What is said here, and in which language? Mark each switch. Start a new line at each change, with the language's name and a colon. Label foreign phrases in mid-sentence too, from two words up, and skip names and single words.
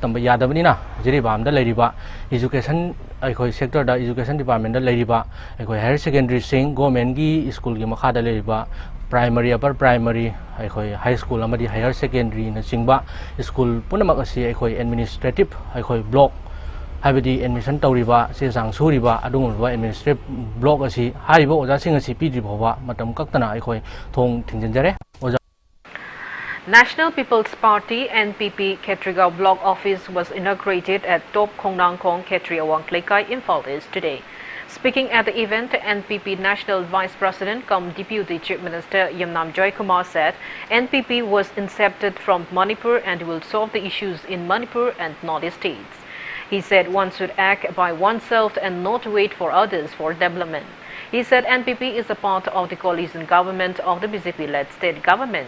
Manipuri: tamba yadabani na Jiribamda leiriba education aikoi sector da
English: education department
Manipuri: da leiriba aikoi
English: higher secondary
Manipuri: sing government gi school gi makha da leiriba
English: primary upper primary
Manipuri: aikoi
English: high school
Manipuri: amadi
English: higher secondary
Manipuri: na chingba school punamak asi aikoi administrative aikoi block habidi admission tawriba se sang suriba adungba
English: administrative block
Manipuri: asi hariba oja sing asi pidri bhawa matam kaktana aikoi thong thingjanjare.
English: National People's Party NPP Ketrigao Block Office was inaugurated at Top Khongnangkong Ketriawang Klekai in East today. Speaking at the event, NPP National Vice President cum Deputy Chief Minister Yamnam Joy Kumar said NPP was incepted from Manipur and will solve the issues in Manipur and Northeast states. He said one should act by oneself and not wait for others for development. He said NPP is a part of the coalition government of the BJP-led state government.